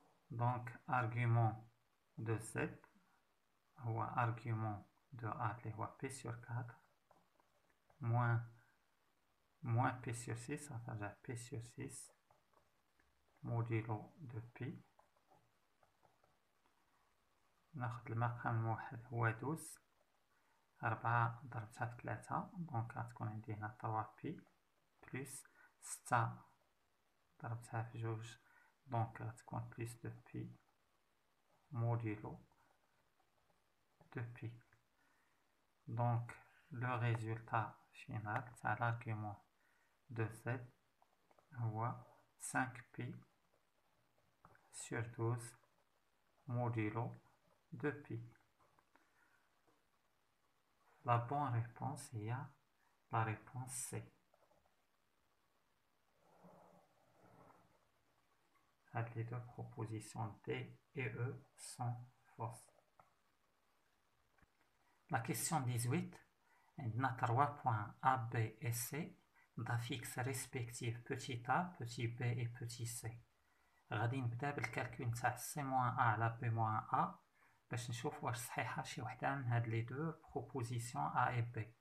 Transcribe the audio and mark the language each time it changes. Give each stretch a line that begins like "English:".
French: Donc argument de z
Arabic: هو
French: argument de a
Arabic: اللي هو
French: p sur 4 moins p sur 6 ça fait p sur 6 modulo de pi.
Arabic: ناخد المقام الموحد هو 12 4 ضربتها في 3 دونك غتكون عندي هنا 3 بي بلس 6 ضربتها في 2 دونك غتكون بلس 2 بي
French: modulo de pi. Donc le résultat final تاع l'argument de z
Arabic: هو
French: 5 pi sur 12 modulo de pi. La bonne réponse est La réponse C. Les deux propositions D et E sont fausses. La question 18. On a 3 points A, B et C d'affixes respectifs petit a, petit b et petit c.
Arabic: غادي نبدا بالكالكول تاع C- A على B- A باش نشوف واش صحيحة شي وحدة من هاد
French: لي دو بروبوزيسيون A et B.